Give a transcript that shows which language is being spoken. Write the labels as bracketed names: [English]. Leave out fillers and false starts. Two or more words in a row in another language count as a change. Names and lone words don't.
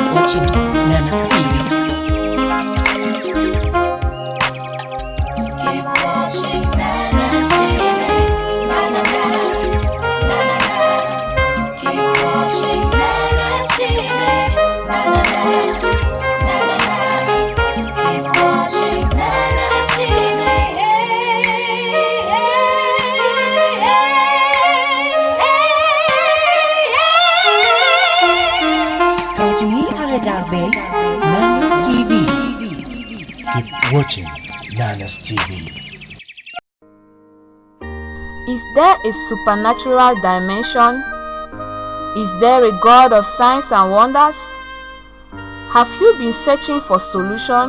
[English] watching Nana's TV. Keep watching Nana's TV. Na na na, na na na. Keep watching Nana's TV. Na na na, na na na. Keep watching Nana's TV. [French] Continuez à regarder Nana's TV. [English] Keep watching Nana's TV. Is there a supernatural dimension? Is there a God of signs and wonders? Have you been searching for solution?